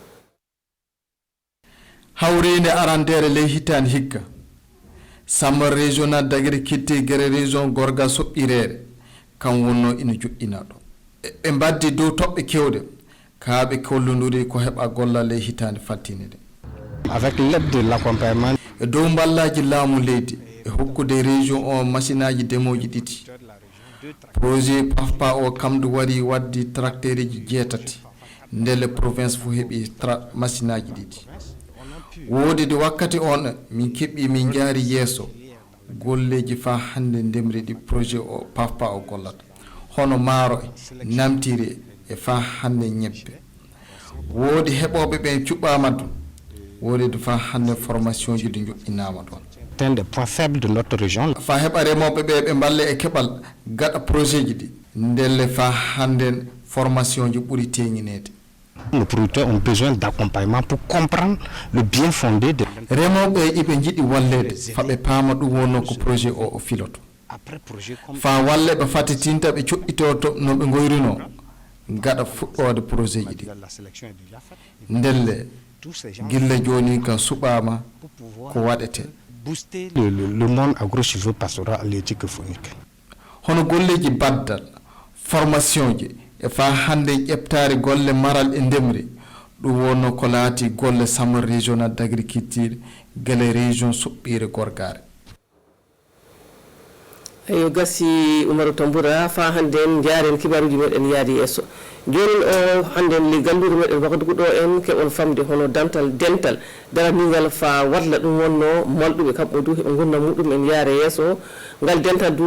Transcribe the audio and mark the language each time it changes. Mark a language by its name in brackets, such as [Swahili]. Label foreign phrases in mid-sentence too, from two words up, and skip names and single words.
[Fula] hawrinde arandere ley hitande hikka samba régional dagiri kitti guere région gorga soɓɓirere kam wonno ina juɗɗina ɗo ɓe mbaddi dow toɓɓe kewɗe kaaɓe kollodiri ko heɓa gollal ley hitande fattine de [French] avec l'aide de l'accompagnement. [Fula] dow ballaji laamu leydi e hokkude région o machine aji demoji ɗiɗi projet pafpa o kamdu wari waddi tracteur ji jeetati ndele province fu heɓi machine aji ɗiɗi woodi de wakkati on min keɓɓi min jaari yeeso golleji fa hande ndemri ɗi projet o pafpa o gollata hono maaro namtiri e fa hande ñebbe woodi heɓoɓe ɓen cuɓɓama ɗum woodi de fa hande formation ji ɗi joƴƴinama ɗon [French] C'est un des points faibles de notre région. [Fula] fa heɓa remoɓe ɓe ɓe balle e keɓal gaɗa projet ji ɗi ndelle fa hande formation ji ɓuuri teŋinede. [French] Nos producteurs ont besoin d'accompagnement pour comprendre le bien fondé de [Fula] remoɓe iɓe jiɗi wallede faɓe paama ɗum wonno ko projet o filoto fa walle ɓe fatitinta ɓe coɗɗitoto no ɓe goyrino gaɗa fuɗɗode projet ji ɗi ndelle gilla joni ka suɓama ko waɗete [French] booster le monde agro-silvopastoral halieutique phonique. [Fula] hono golleji baddal formation ji e fa hande ƴeɓtare golle maral e ndemri ɗum wonno ko laati golle samre [French] régional d' agriculture [Fula] gele région soɓɓire gorgare. Ayo gasi Umaru Tambura fa hande jaren kibaruji meɗen yaadi yesso joni o hande li gallure meɗen wakati ɗo en keɓon famde hono dental daranigal fa walla ɗum wonno malɗuɓe kamɓe du heɓe gonna muɗum en yaare yesso ngal dental du